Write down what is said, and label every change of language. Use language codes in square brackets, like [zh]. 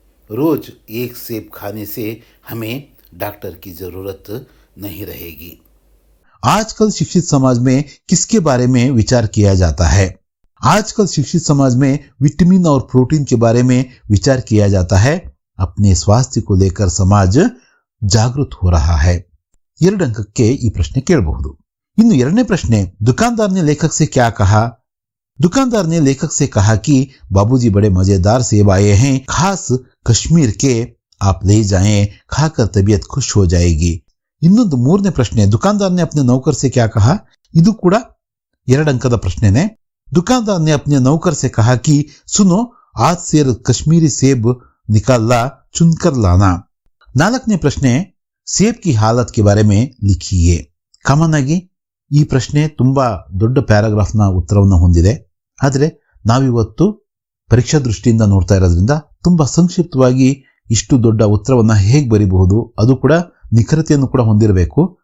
[hi] रोज 1 सेब खाने से हमें डॉक्टर की ज़रूरत नहीं रहेगी. आजकल शिक्षित समाज में किसके बारे में विचार किया जाता है. आजकल शिक्षित समाज में विटामिन और प्रोटीन के बारे में विचार किया जाता है. अपने स्वास्थ्य को लेकर समाज जागृत हो रहा है. [kn] 2 अंकಕ್ಕೆ ಈ ಪ್ರಶ್ನೆ ಕೇಳಬಹುದು. ಇನ್ನು 2ನೇ ಪ್ರಶ್ನೆ, [hi] दुकानदार ने लेखक से क्या कहा. दुकानदार ने लेखक से कहा कि बाबूजी बड़े मजेदार सेब आए हैं, खास कश्मीर के, आप ले जाएं, खाकर तबीयत खुश हो जाएगी. [kn] ಇನ್ನೊಂದು 3ನೇ ಪ್ರಶ್ನೆ, [hi] दुकानदार ने अपने नौकर से क्या कहा. [kn] ಇದು ಕೂಡ 2 अंकದ ಪ್ರಶ್ನೆನೇ. [hi] दुकानदार ने अपने नौकर से कहा कि सुनो, आज से कश्मीरी सेब निकाला, चुनकर लाना. [kn] 4ನೇ ಪ್ರಶ್ನೆ, [hi] ಸೇಬ್ ಕಿ ಹಾಲತ್ ಕೆ ಬಾರೆ ಮೇ ಲಿಖಿಯೇ. [kn] ಕಾಮನ್ ಆಗಿ ಈ ಪ್ರಶ್ನೆ ತುಂಬಾ ದೊಡ್ಡ ಪ್ಯಾರಾಗ್ರಾಫ್ನ ಉತ್ತರವನ್ನು ಹೊಂದಿದೆ. ಆದರೆ ನಾವಿವತ್ತು ಪರೀಕ್ಷಾ ದೃಷ್ಟಿಯಿಂದ ನೋಡ್ತಾ ಇರೋದ್ರಿಂದ ತುಂಬಾ ಸಂಕ್ಷಿಪ್ತವಾಗಿ ಇಷ್ಟು ದೊಡ್ಡ ಉತ್ತರವನ್ನ ಹೇಗೆ ಬರೀಬಹುದು, ಅದು ಕೂಡ ನಿಖರತೆಯನ್ನು ಕೂಡ ಹೊಂದಿರಬೇಕು.